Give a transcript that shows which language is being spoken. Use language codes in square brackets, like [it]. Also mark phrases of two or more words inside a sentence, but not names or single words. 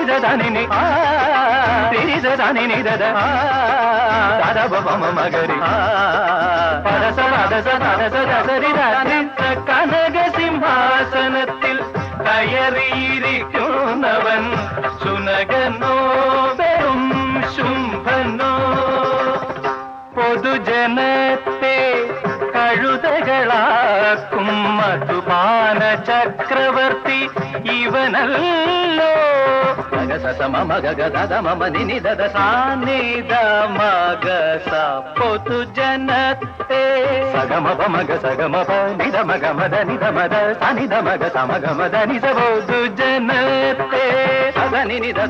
[ml] దని రి స దని ని ద ద బ బ మ మ గ రి പദ സ പദ സ പദ സ ഗ സ രി ധ കനക സിംഹാസനത്തിൽ കയറിയിരിക്കുന്നവൻ സുനകനോ വെറും ശുംഭനോ പൊതുജനത്തെ കഴുതകളാക്കും മധുപാന ചക്രവർത്തി ഇവനല്ലോ മഗ സ മമ ഗ ദ മമ നി നി ദ സ നി ദ മഗ സ പൊതുജനത്തെ സഗമ പ മഗ സഗമ പ നി ദ മഗ മദ നി ദ മദ സ നി ദ മഗ സ മഗ മദ നി സ പൊതുജനത്തെ സദ നി നി ദ